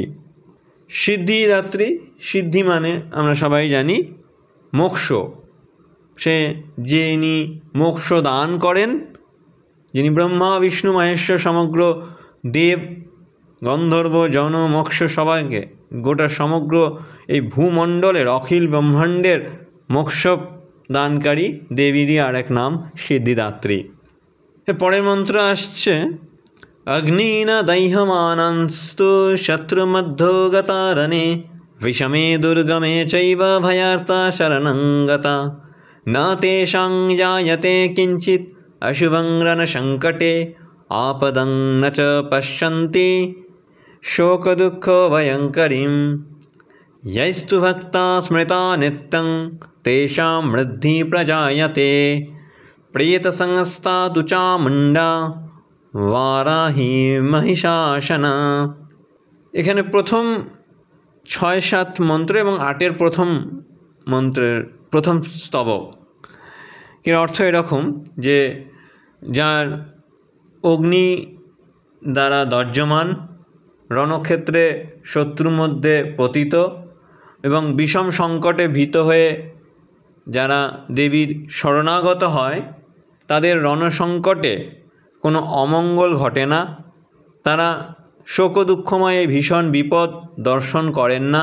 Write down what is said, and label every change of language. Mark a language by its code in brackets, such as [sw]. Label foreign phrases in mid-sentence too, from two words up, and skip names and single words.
[bn] সিদ্ধিদাত্রী, সিদ্ধি মানে আমরা সবাই জানি মোক্ষ, সে যিনি মোক্ষ দান করেন, যিনি ব্রহ্মা বিষ্ণু মহেশ্বর সমগ্র দেব গন্ধর্ব জন মোক্ষ সবাইকে, গোটা সমগ্র এই ভূমণ্ডলের অখিল ব্রহ্মাণ্ডের মোক্ষ দানকারী দেবীরই আর এক নাম সিদ্ধিদাত্রী। পরের মন্ত্র আসছে [sa] অগ্নিনা দৈহমানস্তু শত্রুমধ্যগতারণে বিষমে দুর্গমে চৈব ভয়ার্তা শরণং গতা ন তেষাং জায়তে কিঞ্চিৎ অশুভং রণসংকটে আপদং ন চ পশ্যন্তি শোকদুঃখ ভয়ঙ্করীম यैस्तु भक्ता स्मृता नित्यं तेषां वृद्धि प्रजायते प्रेतसंस्था तु चामुण्डा वाराही महिषासना। [bn] এখানে প্রথম ৬-৭ মন্ত্র এবং ৮-এর প্রথম মন্ত্রের প্রথম স্তবক এর অর্থ এরকম যে যার অগ্নি দ্বারা দহ্যমান, রণক্ষেত্রে শত্রুর মধ্যে পতিত এবং বিষম সংকটে ভীত হয়ে যারা দেবীর শরণাগত হয় তাদের রণসংকটে কোনো অমঙ্গল ঘটে না, তারা শোক দুঃখময় ভীষণ বিপদ দর্শন করেন না।